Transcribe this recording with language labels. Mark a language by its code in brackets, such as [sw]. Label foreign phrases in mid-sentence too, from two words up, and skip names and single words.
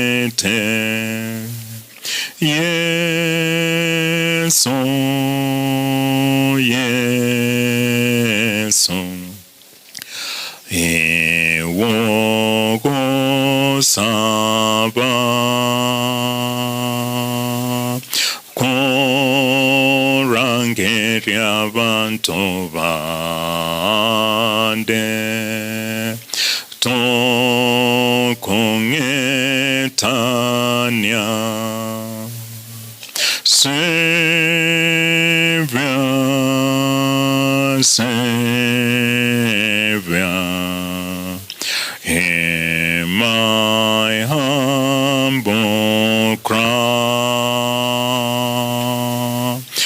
[guz] Yesu, Yesu, ewo saba, korangeria bantu bande, tokongetania. [en] Savior, Savior, hear my humble cry.